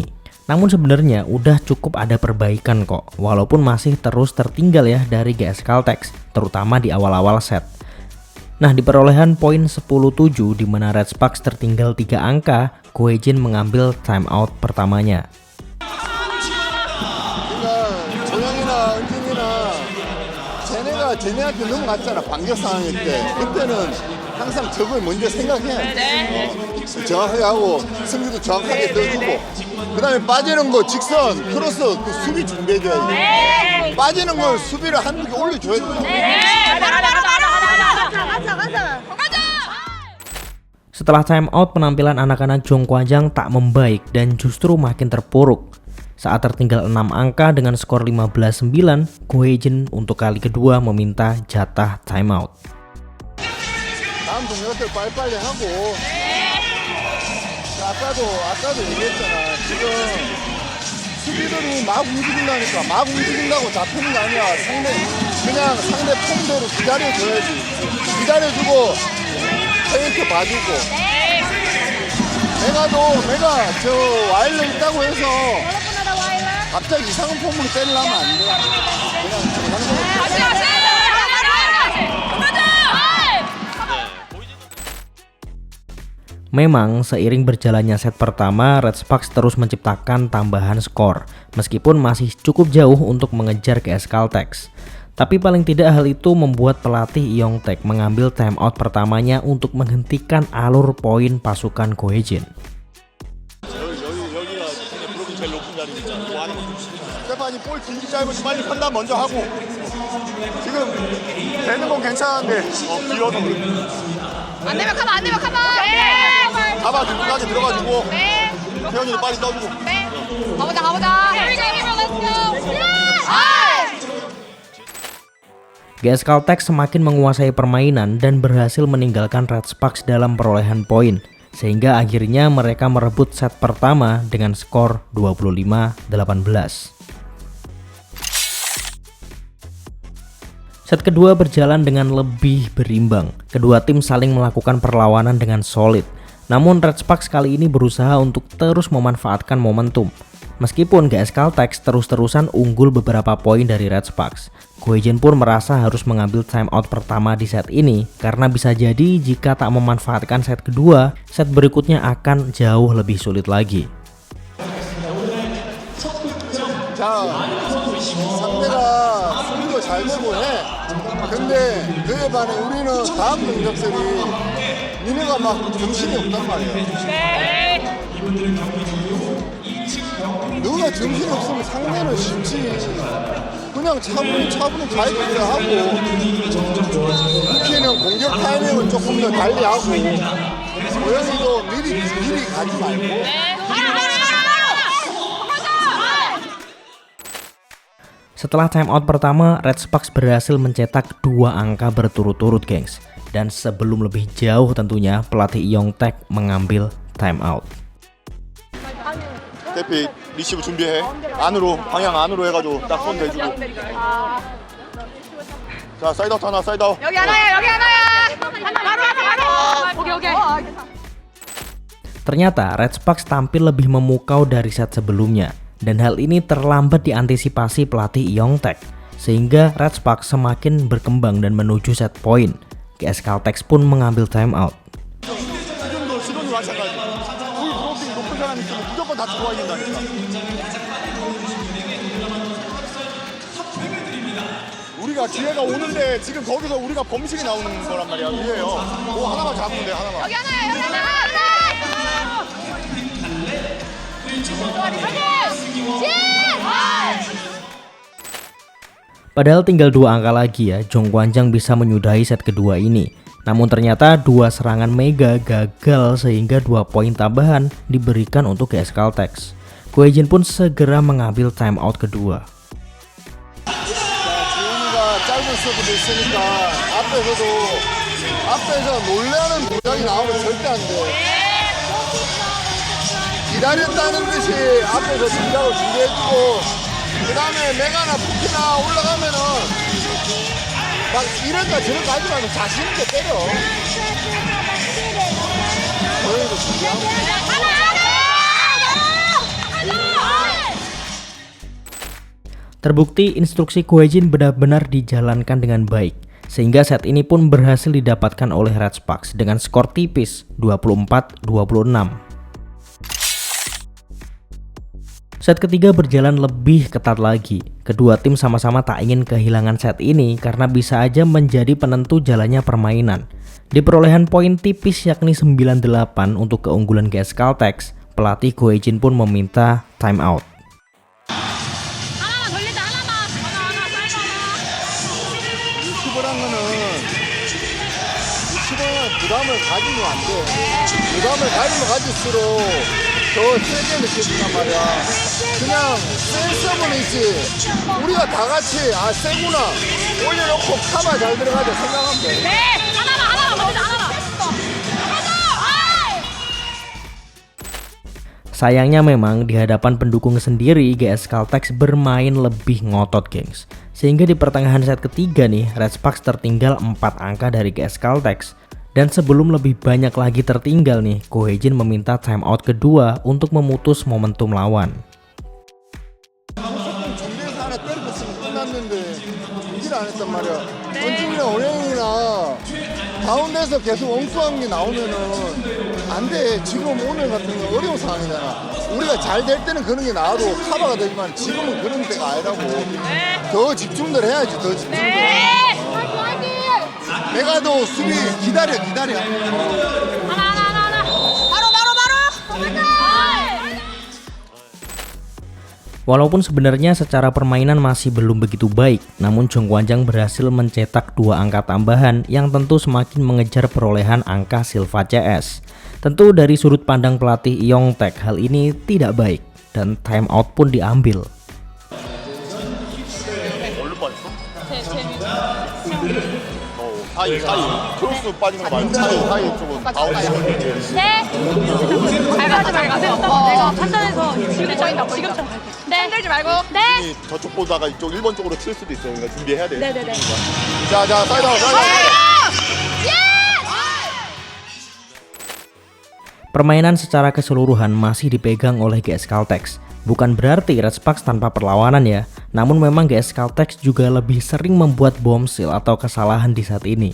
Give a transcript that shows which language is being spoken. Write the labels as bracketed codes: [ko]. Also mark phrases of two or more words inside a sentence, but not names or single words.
[id] Namun sebenarnya udah cukup ada perbaikan kok, walaupun masih terus tertinggal ya dari GS Caltex, terutama di awal-awal set. Nah di perolehan poin 10-7 di mana Red Sparks tertinggal 3 angka, Goejin mengambil timeout pertamanya. [ko] 쟤네한테 넘어갔잖아. 반격 상황일 때 그때는 항상 적을 먼저 생각해야 돼. 정확하게 하고 승리도 정확하게 떠주고 그 다음에 빠지는 거 직선 크로스 그 수비 준비해줘야지. 빠지는 걸 수비를 한두 개 올려줘야 돼. [id] Setelah timeout, penampilan anak-anak Jong Kwanjang tak membaik dan justru makin terpuruk. Saat tertinggal 6 angka dengan skor 15-9, Goejin untuk kali kedua meminta jatah timeout. [ko] 다음 동료들 빨리빨리 하고. 아까도 얘기했잖아. 지금 수비들이 막 움직인다니까. 막 움직인다고 잡히는 게 아니야. 그냥 상대 폼대로 기다려줘야지. 기다려주고 페인트 봐주고. 내가 저 와일러 있다고 해서 갑자기 이상한 폼으로 때리려면 안 돼. 그냥 정상적으로. [id] Memang seiring berjalannya set pertama, Red Sparks terus menciptakan tambahan skor, meskipun masih cukup jauh untuk mengejar GS Caltex. Tapi paling tidak hal itu membuat pelatih Yongtaek mengambil timeout pertamanya untuk menghentikan alur poin pasukan Goejin. [ko] 스테파니 볼 길기 짧으면 빨리 판단 먼저 하고 지금 되는 건 괜찮은데 길어서 그래. 안 되면 가봐. 네. 잡아주고 끝까지 들어가주고 네. 태현이도 빨리 떠주고. 네. 가보자. [id] GS Caltex semakin menguasai permainan dan berhasil meninggalkan Red Sparks dalam perolehan poin, sehingga akhirnya mereka merebut set pertama dengan skor 25-18. Set kedua berjalan dengan lebih berimbang. Kedua tim saling melakukan perlawanan dengan solid. Namun Red Sparks kali ini berusaha untuk terus memanfaatkan momentum. Meskipun GS Caltex terus-terusan unggul beberapa poin dari Red Sparks, Goejin pun merasa harus mengambil timeout pertama di set ini karena bisa jadi jika tak memanfaatkan set kedua, set berikutnya akan jauh lebih sulit lagi. [ko] 상대가 수비도 잘 되고 해. 근데 그에 반해 우리는 다음 공격들이 니네가 막 정신이 없단 말이야. 너가 정신이 없으면 상대는 쉽지. 그냥 차분히 잘 플레이하고 루키는 공격 타이밍을 조금 더 달리 하고 고영이도 미리 가지 말고. [id] Setelah timeout pertama, Red Sparks berhasil mencetak 2 angka berturut-turut gengs. Dan sebelum lebih jauh tentunya, pelatih Yongtaek mengambil timeout. [ko] 대피 리시브 준비해. 안으로 방향 안으로 해가지고 딱 손 대주고. 자 사이드아웃 하나 사이드아웃. 여기 하나야 여기 하나야. 하나 바로 바로. 오케이. [id] Ternyata Red Sparks tampil lebih memukau dari set sebelumnya, dan hal ini terlambat diantisipasi pelatih Yongtaek, sehingga Red Sparks semakin berkembang dan menuju [en] set point. [id] GS Caltex pun mengambil timeout. [ko] 지금도 시도는 마찬가지. 우리 브로킹 높은 사람 있으면 무조건 다 들어와야 된다니까. 우리가 기회가 오는데 지금 거기서 우리가 범실이 나오는 거란 말이야. 이해요. 뭐 하나만 잡으면 돼 하나만. 여기 하나야 여기 하나. [id] Padahal tinggal 2 angka lagi ya, Jong Kwanjang bisa menyudahi set kedua ini. Namun ternyata 2 serangan Mega gagal sehingga 2 poin tambahan diberikan untuk GS Caltex. Ko Hye-jin pun segera mengambil timeout kedua. [ko] 지훈이가 짧은 서브도 있으니까 앞에서 놀라는 동작이 나오면 절대 안 돼. 기다렸다는 듯이 앞에서 동작을 준비해주고 그 다음에 메가나 푸키나 올라가면은 막 이럴까 저럴까 하지 말고 자신 있게 때려. 저희도 준비하고. [id] Terbukti instruksi Ko Hye-jin benar-benar dijalankan dengan baik, sehingga set ini pun berhasil didapatkan oleh Red Sparks dengan skor tipis 24-26. Set ketiga berjalan lebih ketat lagi. Kedua tim sama-sama tak ingin kehilangan set ini karena bisa aja menjadi penentu jalannya permainan. Di perolehan poin tipis yakni 9-8 untuk keunggulan GS Caltex, pelatih Ko Hye-jin pun meminta timeout. [ko] 하나만 돌리자 하나만. 하나 사이드 하나. 60을 한 거는 60은 부담을 가지면 안 돼. 부담을 가지면 가질수록 더 세게 느껴진단 말이야. 그냥 센 서브는 있지. 우리가 다 같이 아 세구나 올려놓고 카바 잘 들어가자 생각하면 돼. 네. 하나만 먼저 하나만. [id] Sayangnya memang di hadapan pendukung sendiri GS Caltex bermain lebih ngotot gengs. Sehingga di pertengahan set ketiga nih Red Sparks tertinggal 4 angka dari GS Caltex. Dan sebelum lebih banyak lagi tertinggal nih, Ko Hye-jin meminta timeout kedua untuk memutus momentum lawan. [ko] 준비해서 하나 때려봤으면 끝났는데 준비를 안 했단 말이야. 원준이나 오영이나 가운데서 계속 엉뚱한 게 나오면은 안 돼. 지금 오늘 같은 건 어려운 상황이잖아. 우리가 잘 될 때는 그런 게 나와도 커버가 되지만 지금은 그런 때가 아니라고. 더 집중들 해야지. 더 집중들. 내가 더 수비 기다려. 하나. 바로. [id] Walaupun sebenarnya secara permainan masih belum begitu baik, namun Jong Kwanjang berhasil mencetak 2 angka tambahan yang tentu semakin mengejar perolehan angka Silva CS. Tentu dari sudut pandang pelatih Yongtaek hal ini tidak baik dan timeout pun diambil. [ko] 사이 크로스 빠지는 거 말고 사이 쪽은 가운데. 네. 밟아지 말고. 내가 판단해서 지금처럼. 네. 흔들지 말고. 네. 저쪽 보다가 이쪽 1번 쪽으로 칠 수도 있어요. 그러니까 준비해야 돼. 네네네. 자 사이드아웃. [id] Permainan secara keseluruhan masih dipegang oleh GS Caltex. Bukan berarti Red Sparks tanpa perlawanan ya, namun memang GS Caltex juga lebih sering membuat bombshell atau kesalahan di saat ini.